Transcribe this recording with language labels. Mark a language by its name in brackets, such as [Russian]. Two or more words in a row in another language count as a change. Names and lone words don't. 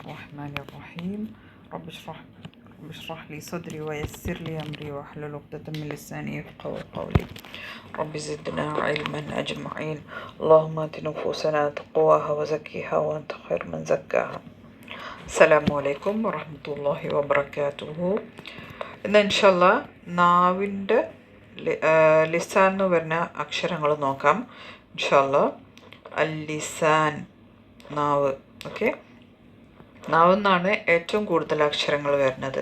[Arabic] الرحمن الرحيم رب اشرح لي صدري ويسر لي أمري واحلل عقدة من لساني يفقهوا قولي رب زدنا علما أجمعين اللهم آت نفوسنا تقواها وزكيها وأنت خير من زكاها. السلام عليكم ورحمة الله وبركاته. [Malayalam] ഇന്ന് ഇൻഷാല്ലാ നാവിൻ്റെ ലിസാൻ എന്ന് പറഞ്ഞ അക്ഷരങ്ങൾ നോക്കാം. [Arabic] إن شاء الله اللسان, നാവ്. [Malayalam] ഓക്കെ, നാവെന്നാണ് ഏറ്റവും കൂടുതൽ അക്ഷരങ്ങൾ വരുന്നത്.